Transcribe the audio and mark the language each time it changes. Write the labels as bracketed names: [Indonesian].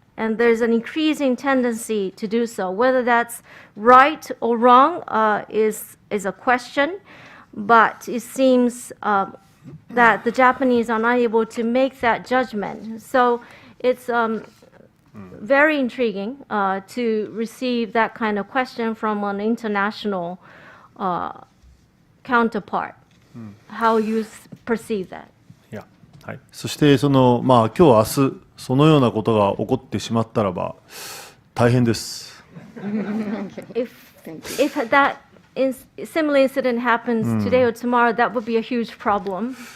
[English] And there's an increasing tendency to do so. Whether that's right or wrong is a question, but it seems that the Japanese are unable to make that judgment. So it's very intriguing to receive that kind of question from an international counterpart. How you perceive that? [Japanese] はい、そして今日明日そのようなことが起こってしまったらば大変です。 [English] If that similar incident happens today or tomorrow, that would be a huge problem.